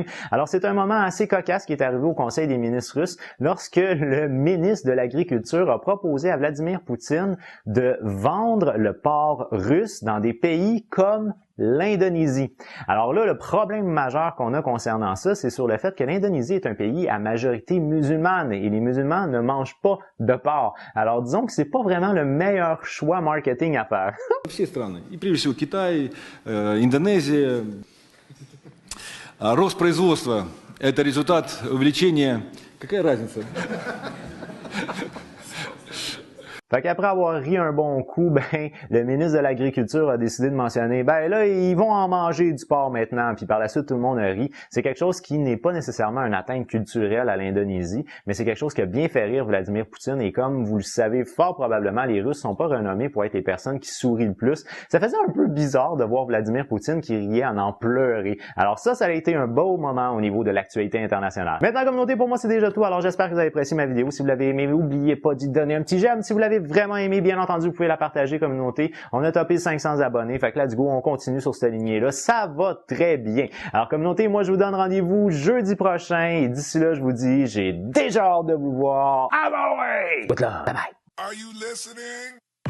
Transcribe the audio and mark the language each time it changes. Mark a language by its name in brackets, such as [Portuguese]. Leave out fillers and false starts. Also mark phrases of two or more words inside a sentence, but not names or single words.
[French] Alors, c'est un moment assez cocasse qui est arrivé au Conseil des ministres russes lorsque le ministre de l'Agriculture a proposé à Vladimir Poutine de vendre le porc russe dans des pays comme l'Indonésie. Alors là, le problème majeur qu'on a concernant ça, c'est sur le fait que l'Indonésie est un pays à majorité musulmane et les musulmans ne mangent pas de porc. Alors disons que c'est pas vraiment le meilleur choix marketing à faire. [Russian] Все страны, и прежде всего Китай, Индонезия. Рост производства – это результат увеличения. Какая разница? [French] Fait qu'après avoir ri un bon coup, le ministre de l'Agriculture a décidé de mentionner, là, ils vont en manger du porc maintenant, puis par la suite, tout le monde a ri. C'est quelque chose qui n'est pas nécessairement une atteinte culturelle à l'Indonésie, mais c'est quelque chose qui a bien fait rire Vladimir Poutine, et comme vous le savez fort probablement, les Russes sont pas renommés pour être les personnes qui sourient le plus. Ça faisait un peu bizarre de voir Vladimir Poutine qui riait en pleurer. Alors ça a été un beau moment au niveau de l'actualité internationale. Maintenant, communauté, pour moi, c'est déjà tout. Alors j'espère que vous avez apprécié ma vidéo. Si vous l'avez aimé, n'oubliez pas d'y donner un petit j'aime. Si vous l'avez avez vraiment aimé, bien entendu, vous pouvez la partager, communauté. On a topé 500 abonnés. Fait que [English] let's go, [French] on continue sur cette lignée-là. Ça va très bien. Alors, communauté, moi, je vous donne rendez-vous jeudi prochain. Et d'ici là, je vous dis, j'ai déjà hâte de vous voir. Ah bah ouais! [English] Good luck. Bye bye. Are you listening?